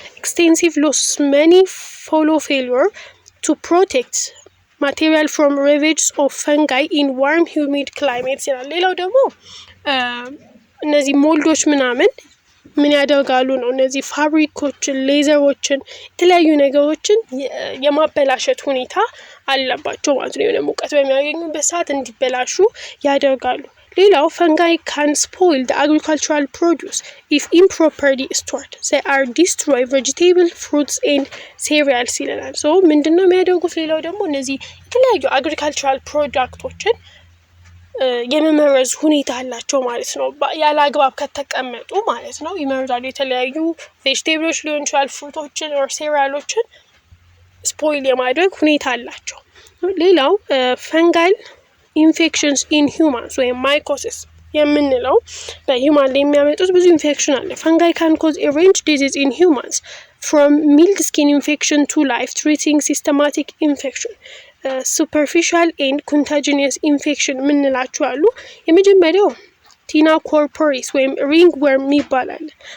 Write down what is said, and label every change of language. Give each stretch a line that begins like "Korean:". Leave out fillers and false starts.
English: Extensive losses, many follow failure to protect material from ravages of fungi in warm humid climates
Amharic: ይላል። ሌላው ደግሞ እነዚህ ሞልዶች ምናምን ምን ያደርጋሉ ነው እነዚህ ፋብሪኮችን ሌዘሮችን የተለያዩ ነገሮችን የማበላሸት ሁኔታ አለባቸው ማለት ነው። ሙቀት በሚያገኙበት ሰዓት እንዲበላሹ ያደርጋሉ። ሌላው
English: fungi can spoil the agricultural produce if improperly stored. They are destroy vegetable, fruits and cereals ይለናል።
Amharic: ሶ ምንድነው የሚያደርጉት? ሌላው ደግሞ እነዚህ የተለያዩ agricultural ፕሮዳክቶችን የመመረዝ ሁኔታ አላቸው ማለት ነው። ያለ አግባብ ከተቀመጡ ማለት ነው ይመረዛሉ። የተለያዩ ቬጂቴብሎች ሊሆን ይችላል ፍሩቶችን or cerealዎችን ስፖይል የማድረግ ሁኔታ አላቸው። ሌላው fungal infections in humans ወይም mycosis የምንለው በሂውማን ላይ የሚያመጡት ብዙ ኢንፌክሽን አለ።
English: fungi can cause a range disease in humans from mild skin infection to life-threatening systematic infection, superficial and contagious infection
Amharic: ምንላቸው አሉ። የመጀመሪያው ቲና ኮርፖሪስ ወይም ringworm ይባላል።